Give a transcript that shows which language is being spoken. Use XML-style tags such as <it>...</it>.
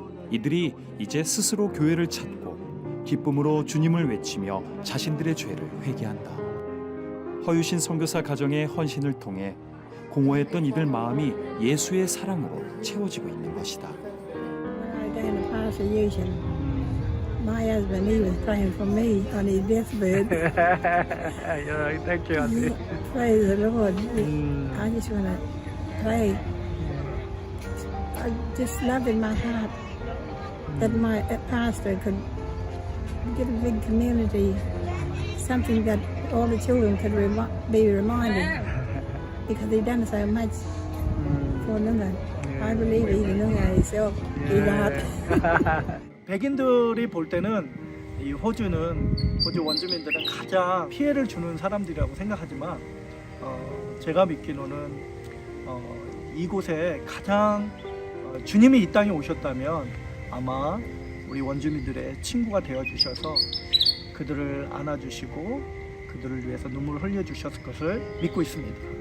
<ko>이들이 이제 스스로 교회를 찾고 기쁨으로 주님을 외치며 자신들의 죄를 회개한다. 허유신 선교사 가정의 헌신을 통해 공허했던 이들 마음이 예수의 사랑으로 채워지고 있는 것이다.</ko> <en>My husband, he was praying for me on his deathbed. Thank you, Auntie. Praise the Lord. I just want to pray. I just love in my heart that my pastor could get a big community, something that all the children could be reminded, because he done so much for them. I believe even himself, he got.</en> <ko>백인들이 볼 때는 이 호주 원주민들은 가장 피해를 주는 사람들이라고 생각하지만 제가 믿기로는 이곳에 가장 주님이 이 땅에 오셨다면 아마 우리 원주민들의 친구가 되어 주셔서 그들을 안아주시고 그들을 위해서 눈물을 흘려주셨을 것을 믿고 있습니다.</ko>